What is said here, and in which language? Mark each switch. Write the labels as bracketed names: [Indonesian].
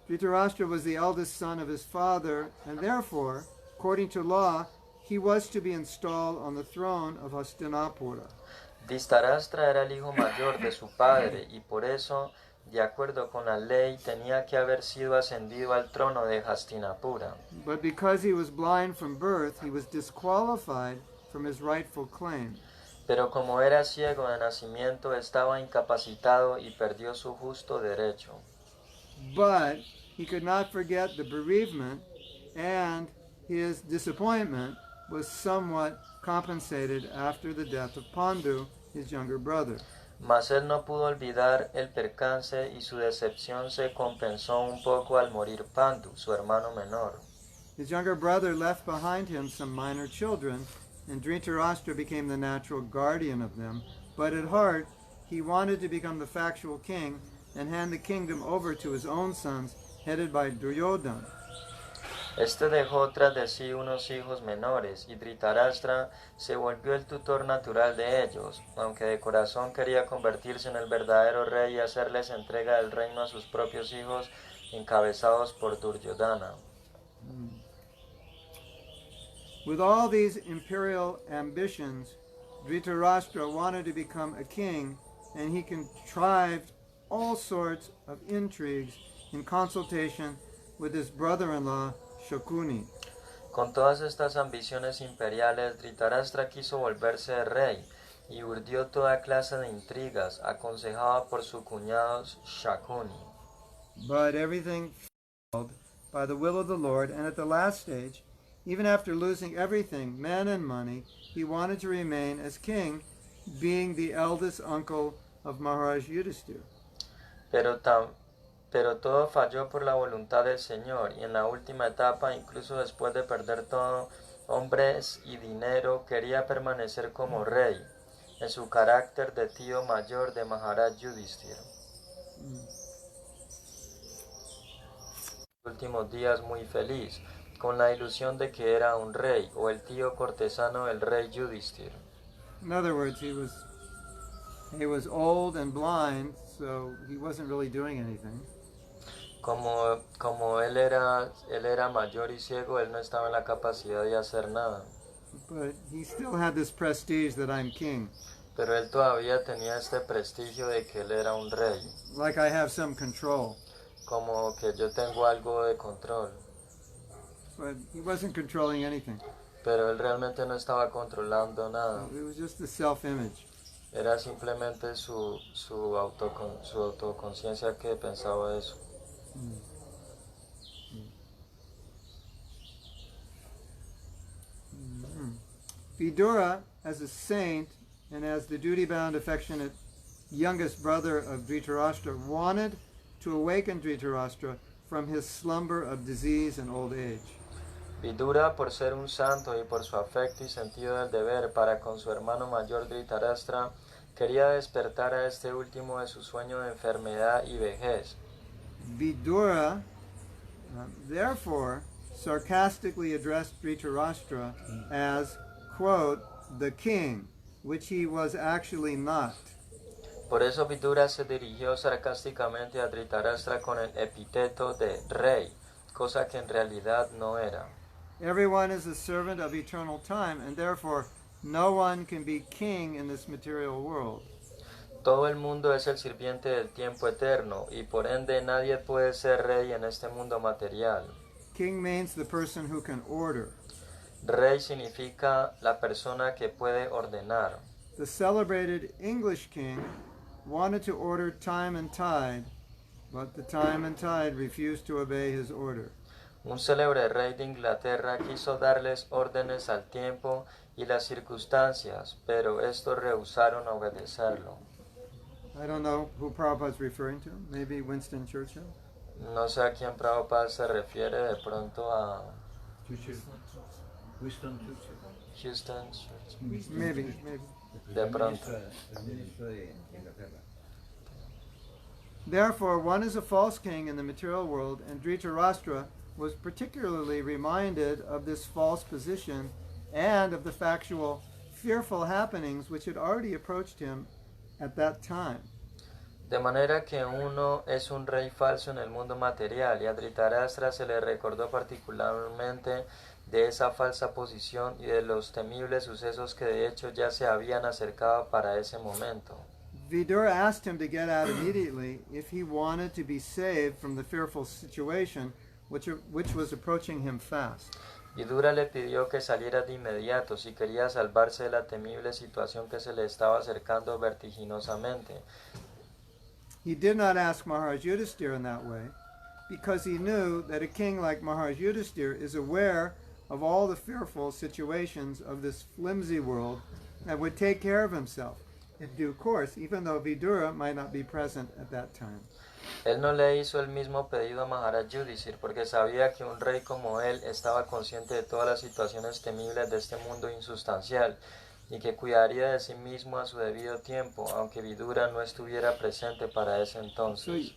[English] Dhṛtarāṣṭra was the eldest son of his father, and therefore, according to law, he was to be installed on the throne of Hastinapura. [Spanish] Dhṛtarāṣṭra era el hijo mayor de su padre y por eso, de acuerdo con la ley, tenía que haber sido ascendido al trono de Hastinapura. [English] But because he was blind from birth, he was disqualified from his rightful claim. [Spanish] Pero como era ciego de nacimiento, estaba incapacitado y perdió su justo derecho. [English] But he could not forget the bereavement, and his disappointment was somewhat compensated after the death of Pandu, his younger brother. [Spanish] Mas él no pudo olvidar el percance y su decepción se compensó un poco al morir Pandu, su hermano menor. [English] His younger brother left behind him some minor children, and Dhṛtarāṣṭra became the natural guardian of them. But at heart, he wanted to become the factual king and hand the kingdom over to his own sons, headed by Duryodhana. [Spanish] Este dejó tras de sí unos hijos menores, y Dhṛtarāṣṭra se volvió el tutor natural de ellos, aunque de corazón quería convertirse en el verdadero rey y hacerles entrega del reino a sus propios hijos, encabezados por Duryodhana. [English] With all these imperial ambitions, Dhṛtarāṣṭra wanted to become a king, and he contrived all sorts of intrigues in consultation with his brother-in-law, Shakuni. [Spanish] Con todas estas ambiciones imperiales, Dhṛtarāṣṭra quiso volverse rey y urdió toda clase de intrigas, aconsejado por su cuñado Shakuni. [English] But everything failed by the will of the Lord, and at the last stage, even after losing everything, men and money, he wanted to remain as king, being the eldest uncle of Maharaj Yudhisthira. [Spanish] Pero todo falló por la voluntad del Señor, y en la última etapa, incluso después de perder todo, hombres y dinero, quería permanecer como rey, en su carácter de tío mayor de Maharaj Yudhisthira. Últimos días muy feliz, con la ilusión de que era un rey, o el tío cortesano del rey Yudhisthira. [English] In other words, he was old and blind, so he wasn't really doing anything. [Spanish] Como él era mayor y ciego, él no estaba en la capacidad de hacer nada. [English] But he still had this prestige that I'm king. [Spanish] Pero él todavía tenía este prestigio de que él era un rey, [English] Like I have some control. [Spanish] como que yo tengo algo de control. [English] But he wasn't controlling anything. [Spanish] Pero él realmente no estaba controlando nada. [English] It was just the self-image. [Spanish] Era simplemente su autoconciencia que pensaba eso. [English] Vidura, as a saint and as the duty-bound, affectionate youngest brother of Dhṛtarāṣṭra, wanted to awaken Dhṛtarāṣṭra from his slumber of disease and old age. [Spanish] Vidura, por ser un santo y por su afecto y sentido del deber para con su hermano mayor Dhṛtarāṣṭra, quería despertar a este último de su sueño de enfermedad y vejez. [English] Vidura, therefore, sarcastically addressed Dhṛtarāṣṭra as, quote, the king, which he was actually not. [Spanish] Por eso Vidura se dirigió sarcásticamente a Dhṛtarāṣṭra con el epíteto de rey, cosa que en realidad no era. [English] Everyone is a servant of eternal time, and therefore no one can be king in this material world. [Spanish] Todo el mundo es el sirviente del tiempo eterno, y por ende nadie puede ser rey en este mundo material. [English] King means the person who can order. [Spanish] Rey significa la persona que puede ordenar. [English] The celebrated English king wanted to order time and tide, but the time and tide refused to obey his order. [Spanish] Un célebre rey de Inglaterra quiso darles órdenes al tiempo y las circunstancias, pero estos rehusaron obedecerlo. [English] I don't know who Prabhupada's referring to. Maybe Winston Churchill? [Spanish] No sé a quién Prabhupada se refiere, de pronto a Winston Churchill. [English] Houston Church. Maybe. [Spanish] De pronto. El ministro de Inglaterra. [English] Therefore, one is a false king in the material world, and Dhṛtarāṣṭra was particularly reminded of this false position and of the factual, fearful happenings which had already approached him at that time. [Spanish] De manera que uno es un rey falso en el mundo material, y a Dhṛtarāṣṭra se le recordó particularmente de esa falsa posición y de los temibles sucesos que de hecho ya se habían acercado para ese momento. [English] Vidura asked him to get out immediately if he wanted to be saved from the fearful situation which was approaching him fast. [Spanish] Vidura le pidió que saliera de inmediato si quería salvarse de la temible situación que se le estaba acercando vertiginosamente. [English] He did not ask Maharaj Yudhisthira in that way, because he knew that a king like Maharaj Yudhisthira is aware of all the fearful situations of this flimsy world and would take care of himself. in due course, even though Vidura might not be present at that time. [Spanish] Él no le hizo el mismo pedido a Maharaj Yudhishthira porque sabía que un rey como él estaba consciente de todas las situaciones temibles de este mundo insustancial y que cuidaría de sí mismo a su debido tiempo, aunque Vidura no estuviera presente para ese entonces.